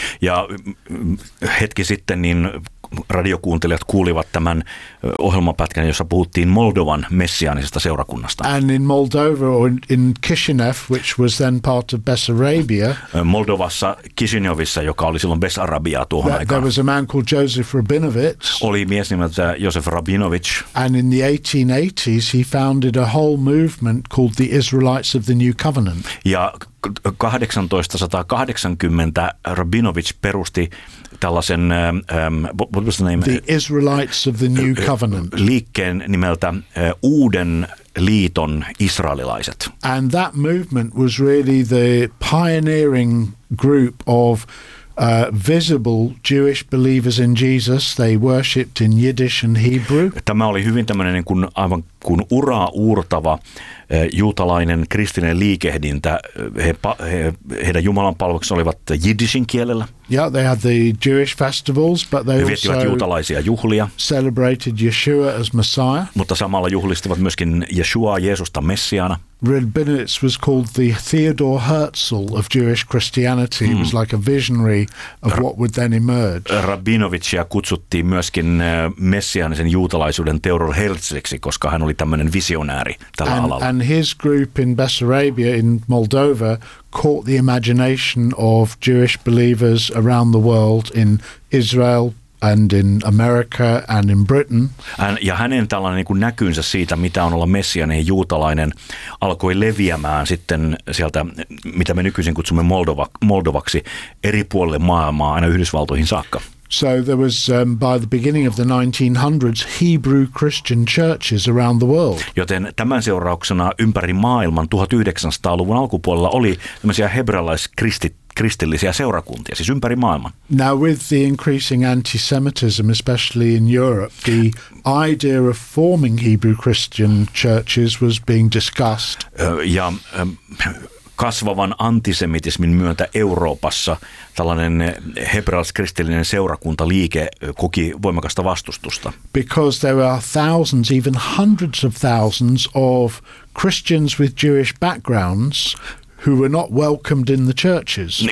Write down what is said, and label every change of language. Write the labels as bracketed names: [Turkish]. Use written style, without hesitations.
[Finnish] Ja hetki sitten niin radiokuuntelijat kuulivat tämän ohjelmapätkän, jossa puhuttiin Moldovan messiaanisesta seurakunnasta. [English] And in Moldova, in Chisinev, which was then part of Bessarabia. [Finnish] Moldovassa Chisinevissa, joka oli silloin Bessarabiaa tuohon aikaan. [English] There was a man called Joseph Rabinovich. [Finnish] Oli mies nimeltä Joseph Rabinovich. [English] And in the 1880s, he founded a whole movement called the Israelites of the New Covenant. [Finnish] Ja 1880 Rabinovich perusti tällaisen [English] what was the name? The Israelites of the New Covenant. [Finnish] Liikkeen nimeltä Uuden liiton israelilaiset. [English] And that movement was really the pioneering group of visible Jewish believers in Jesus. They worshipped in Yiddish and Hebrew. [Finnish] Tämä oli hyvin tämmöinen niin kuin aivan kuin uraa uurtava juutalainen kristillinen liikehdintä. Heidän Jumalan palveluksensa olivat jiddishin kielellä. [English] Yeah, they had the Jewish festivals, but they [Finnish] also viettivät juutalaisia juhlia. [English] Celebrated Yeshua as Messiah. [Finnish] Mutta samalla juhlistivat myöskin Yeshuaa, Jeesusta messiaana. [English] Rabinowitz was called the Theodor Herzl of Jewish Christianity. He was like a visionary of what would then emerge. [Finnish] Rabinovitsia kutsuttiin myöskin messiaanisen juutalaisuuden Theodor Herzliksi, koska hän oli tämmöinen visionääri tällä alalla. [English] And his group in Bessarabia in Moldova caught the imagination of Jewish believers around the world in Israel and in America and in Britain. [Finnish] Ja hänen tällainen niin kuin näkynsä siitä, mitä on olla messianinen juutalainen, alkoi leviämään sitten sieltä, mitä me nykyisin kutsumme Moldovaksi, eri puolille maailmaa, aina Yhdysvaltoihin saakka. [English] So there was by the beginning of the 1900s Hebrew Christian churches around the world. [Finnish] Joten tämän seurauksena ympäri maailman 1900-luvun alkupuolella oli tämmöisiä hebrealaiskristillisiä seurakuntia, siis ympäri maailman. [English] Now with the increasing anti-Semitism, especially in Europe, the idea of forming Hebrew Christian churches was being discussed. [Finnish] Ja kasvavan antisemitismin myötä Euroopassa tällainen hebraalis-kristillinen seurakuntaliike koki voimakasta vastustusta. [English] Because there are thousands, even hundreds of thousands of Christians with Jewish backgrounds who were not welcomed in the churches.